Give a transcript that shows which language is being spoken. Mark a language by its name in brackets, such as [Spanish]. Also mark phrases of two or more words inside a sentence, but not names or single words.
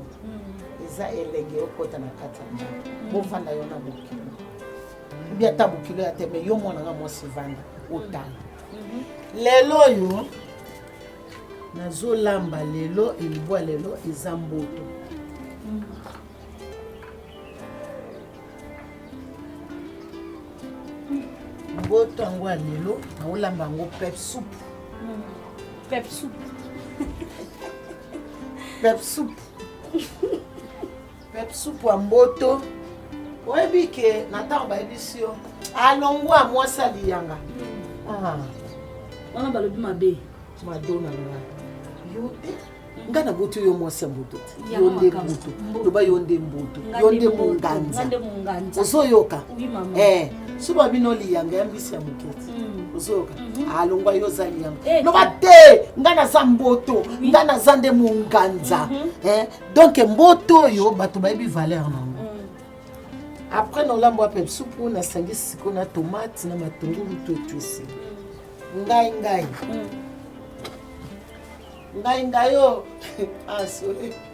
[Lingala] eza elenge okota na kati ya ndako bofanda yo na bokilo bia tabukilo ya teme yo mwana nga mwasi vanda otala lelo yo nazolamba lelo elibwa lelo eza mboto mboto yango ya lelo naolamba yango [English] pep soup pep soup pep soup pep soup [Lingala] ya mboto oyebi ke na ntango bayebisi yo alongwa mwasi aliyanga wana balobi mabe madona nga yo te nga na boto yo mwasi ya mboto yo nde mboto loba yo nde mboto yo nde monganza ozoyoka so babino liyanga ya mbisi ya moketi ozoyoka alongwa yo za liyanga loba te nga naza mboto nga naza nde monganza donc mboto oyo bato bayebi valeur nango après nolambo ya [English] pep soup [Lingala] nasangisi siko na tomate na matungulu to etusi ngai yo asole